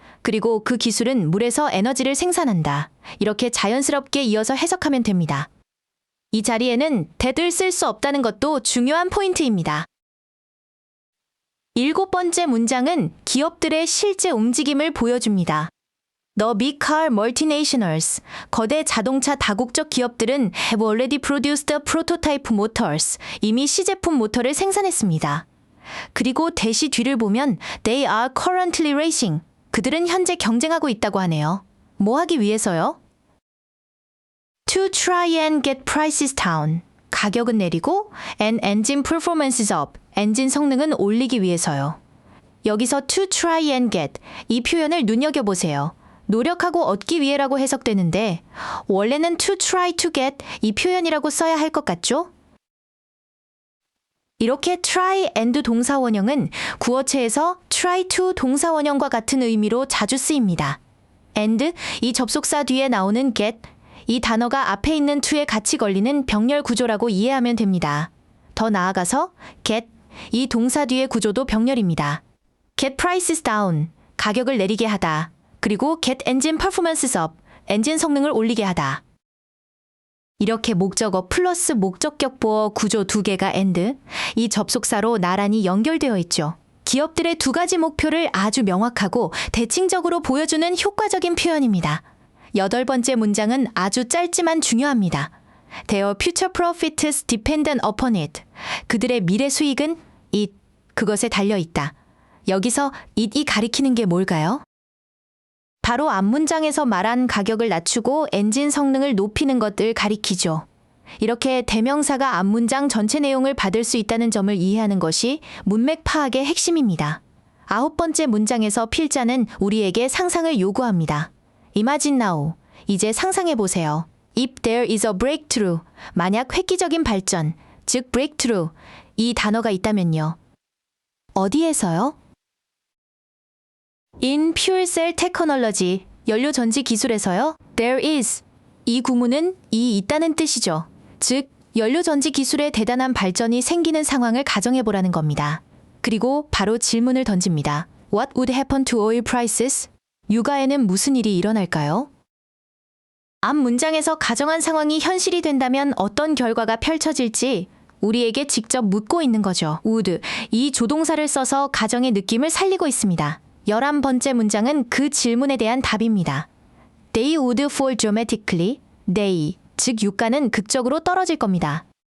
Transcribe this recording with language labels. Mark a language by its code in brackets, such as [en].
[ko] 그리고 그 기술은 물에서 에너지를 생산한다. 이렇게 자연스럽게 이어서 해석하면 됩니다. 이 자리에는 that을 쓸 수 없다는 것도 중요한 포인트입니다. 일곱 번째 문장은 기업들의 실제 움직임을 보여줍니다. [en] The big car multinationals, 거대 자동차 다국적 기업들은 have already produced prototype motors, 이미 시제품 모터를 생산했습니다. [ko] 그리고 대시 뒤를 보면 they are currently racing, 그들은 현재 경쟁하고 있다고 하네요. 뭐 하기 위해서요? [en] To try and get prices down, 가격은 내리고 and engine performances up, 엔진 성능은 올리기 위해서요. [ko] 여기서 to try and get, 이 표현을 눈여겨보세요. 노력하고 얻기 위해라고 해석되는데 원래는 to try to get 이 표현이라고 써야 할 것 같죠? 이렇게 try and 동사원형은 구어체에서 try to 동사원형과 같은 의미로 자주 쓰입니다. and 이 접속사 뒤에 나오는 get 이 단어가 앞에 있는 to에 같이 걸리는 병렬 구조라고 이해하면 됩니다. 더 나아가서 get 이 동사 뒤의 구조도 병렬입니다. get prices down 가격을 내리게 하다. 그리고 get engine performances up 엔진 성능을 올리게 하다. 이렇게 목적어 플러스 목적격 보어 구조 두 개가 and 이 접속사로 나란히 연결되어 있죠. 기업들의 두 가지 목표를 아주 명확하고 대칭적으로 보여주는 효과적인 표현입니다. 여덟 번째 문장은 아주 짧지만 중요합니다. [en] Their future profits dependent upon it. [ko] 그들의 미래 수익은 it, 그것에 달려있다. 여기서 it이 가리키는 게 뭘까요? 바로 앞문장에서 말한 가격을 낮추고 엔진 성능을 높이는 것을 가리키죠. 이렇게 대명사가 앞문장 전체 내용을 받을 수 있다는 점을 이해하는 것이 문맥 파악의 핵심입니다. 아홉 번째 문장에서 필자는 우리에게 상상을 요구합니다. Imagine now. 이제 상상해 보세요. [en] If there is a breakthrough. [ko] 만약 획기적인 발전, 즉 breakthrough. 이 단어가 있다면요. 어디에서요? [en] In fuel cell technology. [ko] 연료전지 기술에서요. There is. 이 구문은 이 있다는 뜻이죠. 즉, 연료전지 기술의 대단한 발전이 생기는 상황을 가정해 보라는 겁니다. 그리고 바로 질문을 던집니다. [en] What would happen to oil prices? [ko] 유가에는 무슨 일이 일어날까요? 앞 문장에서 가정한 상황이 현실이 된다면 어떤 결과가 펼쳐질지 우리에게 직접 묻고 있는 거죠. would, 이 조동사를 써서 가정의 느낌을 살리고 있습니다. 11번째 문장은 그 질문에 대한 답입니다. They would fall dramatically. They, 즉 유가는 극적으로 떨어질 겁니다.